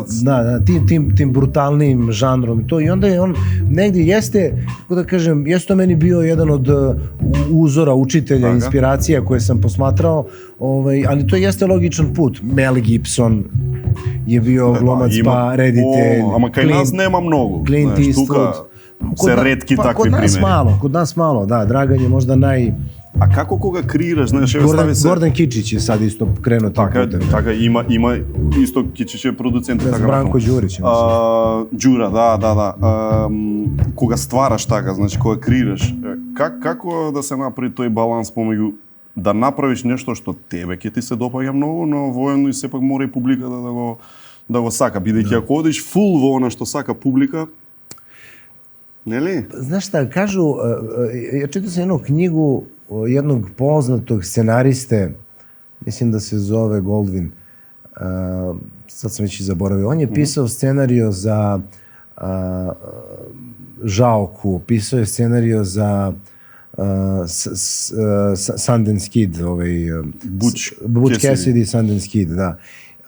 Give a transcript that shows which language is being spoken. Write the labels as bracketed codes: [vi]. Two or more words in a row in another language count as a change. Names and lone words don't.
[sr] Da, tim brutalnim žanrom i to. I onda je on negdje jeste, kako da kažem, jeste to meni bio jedan od uzora, učitelja, inspiracija koje sam posmatrao, ali to jeste logičan put. Mel Gibson je bio glumac, pa reditelj. Ама kaj nas nema mnogo. Clint Eastwood. [mk] Се ретки такви примери. [sr] Kod nas malo, da, Dragan je možda A kako koga kreiraš, znaš, Gordon Kičić je sad isto krenuo tim putem. [mk] Така, има [sr] isto Kičić je producent. Branko Đurić. Đura, да. [mk] Кога ствараш така, значи, кога kreiraš, како да се направи тој баланс помеѓу да направиш нешто што тебе ќе ти се допаѓа многу, но воедно и сепак мора и публиката да го сака, бидејќи ако одиш фул во она што сака публика, нели? [sr] Znaš šta, kažu, ja čitao sam jednu knjigu jednog poznatog scenariste, mislim da se zove Goldwyn, sad sam već i zaboravio, on je pisao scenario za Žaoku, pisao je scenario za Sundance Kid, Butch Cassidy, Sundance Kid, da.